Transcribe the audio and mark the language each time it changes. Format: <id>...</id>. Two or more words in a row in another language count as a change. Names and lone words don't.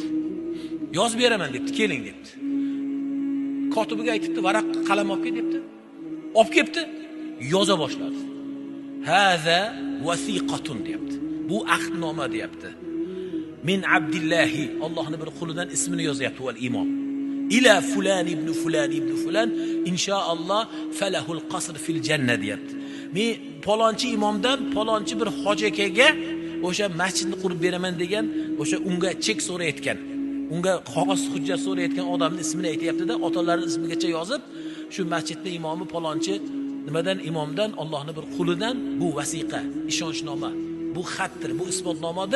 <uz>Yozib beraman debdi, keling debdi. Kotibiga aytibdi, varaq qalam olib kel debdi. Olib kelibdi, yoza boshladi.</uz> <ar>هذا وثيقة</ar> <uz>deyapti. Bu ahdnoma deyapti.</uz> <ar>من عبد الله,</ar> <uz>Allohning bir qulidan ismini yozyapti val imom.</uz> <ar>إلى فلان بن فلان بن فلان إن شاء الله فله القصر في الجنة deyapti.</ar> <uz>Men palonchi imomdan palonchi bir hoji akaga o'sha masjidni qurib beraman degan, o'sha unga chek so'rayotgan, unga qog'oz hujjat so'rayotgan odamning ismini aytayapti-da, otalarining ismigacha yozib, shu masjidning imomi palonchi nimadan, imomdan, Allohning bir qulidan bu vasiqa, ishonchnoma, bu xatdir, bu isbotnomadir.</uz>